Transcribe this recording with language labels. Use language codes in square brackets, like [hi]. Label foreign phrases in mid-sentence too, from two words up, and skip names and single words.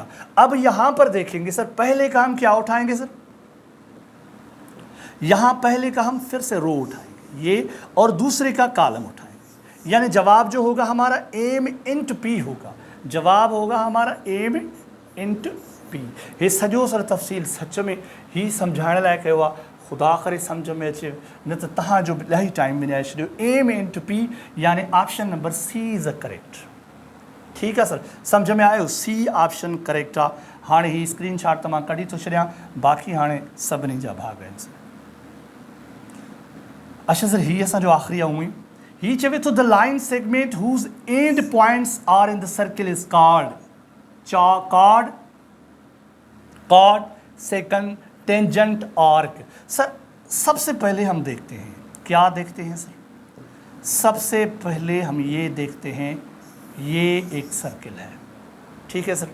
[ur] اب یہاں پر دیکھیں گے سر، پہلے کا ہم کیا اٹھائیں گے سر، یہاں پہلے کا ہم پھر سے رو اٹھائیں گے یہ، اور دوسرے کا کالم اٹھائیں گے، یعنی جواب جو ہوگا ہمارا ایم × پی ہوگا، جواب ہوگا ہمارا ایم × پی. [sd] ये सॼो सर तफ़सील सच में ही सम्झाइण लाइ कयो आहे, ख़ुदा करे सम्झ में अचे, न त तव्हांजो इलाही टाइम विञाए छॾियो। [en] M × P yani option number C is a correct, [sd] ठीकु आहे सर, सम्झ में आयो, [en] C option correct [sd] आहे। हाणे ही स्क्रीनशॉट त मां कढी थो छॾियां, बाक़ी हाणे सभिनी जा भाग आहिनि सर। अच्छा सर, ही असांजो आख़िरी आहे। उहे ही चवे थो [en] the line segment whose end points are in the circle is chord secant tangent arc. [ur] سر سب سے پہلے ہم دیکھتے ہیں، کیا دیکھتے ہیں سر، سب سے پہلے ہم یہ دیکھتے ہیں، یہ ایک سرکل ہے، ٹھیک ہے سر.